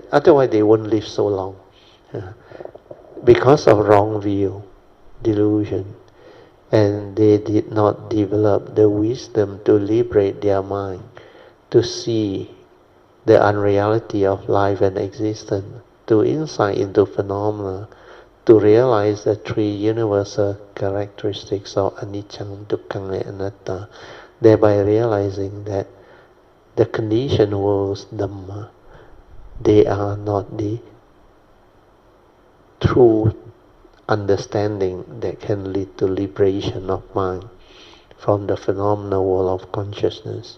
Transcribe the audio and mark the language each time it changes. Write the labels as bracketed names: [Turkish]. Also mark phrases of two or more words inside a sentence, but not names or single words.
[English] Otherwise they won't live so long. Because of wrong view, delusion, and they did not develop the wisdom to liberate their mind, to see the unreality of life and existence, to insight into phenomena, to realize the 3 universal characteristics of [Pali] anicca, dukkha, [English] and anatta, thereby realizing that the conditioned world's Dhamma, they are not the true understanding that can lead to liberation of mind from the phenomenal world of consciousness.